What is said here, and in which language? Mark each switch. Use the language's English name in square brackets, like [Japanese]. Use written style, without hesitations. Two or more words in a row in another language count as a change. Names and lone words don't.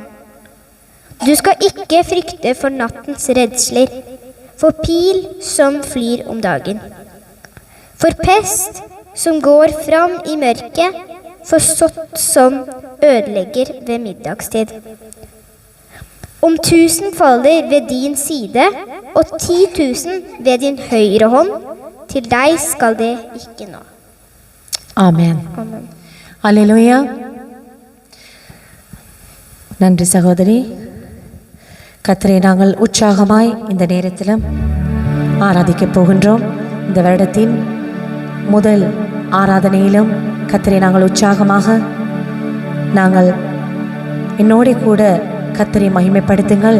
[Norwegian] Du skal ikke frykte for nattens redsler, for pil som flyr om dagen, for pest som går fram i mørket, for sott som ødelegger ved middagstid. Om 1000 faller ved din side, og 10,000 ved din høyre hånd, til deg skal det ikke nå. Amen. Halleluja. [Tamil] நன்றி சகோதரி. கர்த்தரை நாங்கள் உற்சாகமாய் இந்த நேரத்திலும் ஆராதிக்கப் போகின்றோம். இந்த வருடத்தின் முதல் ஆராதனையிலும் கர்த்தரை நாங்கள் உற்சாகமாக என்னோட கூட கர்த்தரை மகிமைப்படுத்துங்கள்.